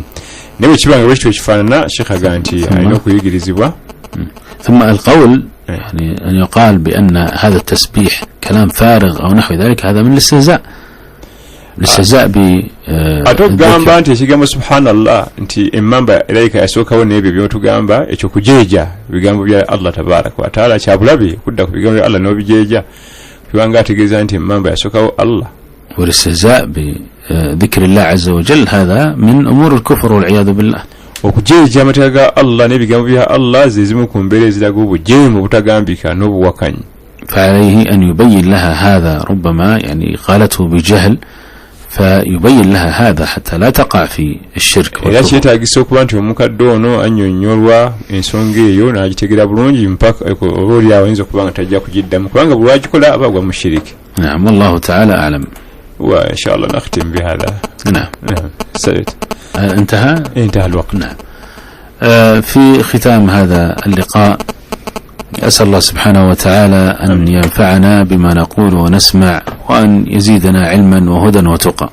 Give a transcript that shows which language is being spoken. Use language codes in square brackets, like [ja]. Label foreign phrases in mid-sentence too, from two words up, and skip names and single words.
[lg] naye bwekibanga bwekityo ekifaanana Sheikh agaa nti alina okuyigirizibwa. [ar] ثم القول يعني أن يقال بأن هذا التسبيح كلام فارغ أو نحو ذلك هذا من الاستهزاء [lg] atogamba nti ekigambo subhanallah nti emmamba eraika yasookawo n'ebyo byotugamba ekyo kujeeja bigambo bya Allah [ar] تبارك وتعالى [lg] kyabulabi kudda ku bigambo bya Allah n'obijeeja kubanga ategeeza nti emmamba yasookawo Allah. [ar] والاستهزاء بذكر الله عز وجل هذا من أمور الكفر والعياذ بالله. [lg] okujeeja amateeka ga Allah n'ebigambo bya Allah zizimu ku mbeera eziraga obujeemu obutagambika n'obuwakanyi. [ar] فعليه أن يبين لها هذا، ربما يعني قالته بجهل فيبين لها هذا حتى لا تقع في الشرك. [lg] era kyetaagisa okuba nti omukadde ono annyonnyolwa ensonga eyo n'agitegera bulungi mpaka obaolyawo ayinza okuba nga tajja kugiddamu kubanga bwe wagikola aba agwa mu shiriki. [ar] نعم، والله تعالى أعلم. وإن شاء الله نختم بهذا. نعم. سعيد. انتهى الوقت. نعم. في ختام هذا اللقاء أسأل الله سبحانه وتعالى أن ينفعنا بما نقول ونسمع وأن يزيدنا علما وهدى وتقى.